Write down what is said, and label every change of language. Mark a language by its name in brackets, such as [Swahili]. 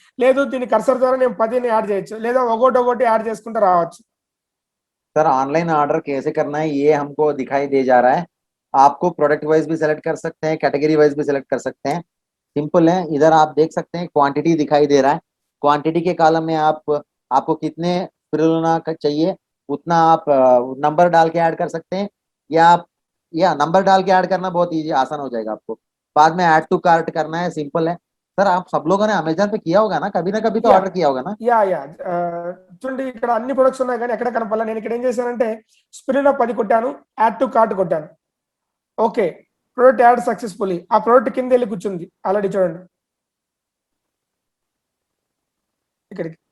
[Telugu] లేదు దీని కర్సర్ ద్వారా నేను 10 యాడ్ చేయొచ్చు, లేదా ఒకటి యాడ్ చేసుకుంటూ రావచ్చు. [Hindi] सर ऑनलाइन ऑर्डर कैसे करना है ये हमको दिखाई दे जा रहा है. आपको प्रोडक्ट वाइज भी सेलेक्ट कर सकते हैं, कैटेगरी वाइज भी सेलेक्ट कर सकते हैं. सिंपल है. इधर आप देख सकते हैं क्वांटिटी दिखाई दे रहा है. क्वांटिटी के कॉलम में आपको कितने स्पिरुलिना का चाहिए उतना आप नंबर डाल के ऐड कर सकते हैं, या नंबर डाल के ऐड करना बहुत ईजी आसान हो जाएगा आपको. बाद में ऐड टू कार्ट करना है, सिंपल है. सर आप सब लोगों ने अमेजन पे किया होगा ना कभी तो ऑर्डर किया होगा ना. [Telugu] యా చూడండి ఇక్కడ అన్ని ప్రొడక్ట్స్ ఉన్నాయి కానీ ఎక్కడ కనపడాలి. నేను ఇక్కడ ఏం చేశానంటే స్పిరులినా 10 కొట్టాను, యాడ్ టు కార్ట్ కొట్టాను. Okay, [English] Product add successfully. [Telugu] ఆ ప్రోడక్ట్ కింద వెళ్ళి కూర్చుంది ఆల్రెడీ చూడండి ఇక్కడికి.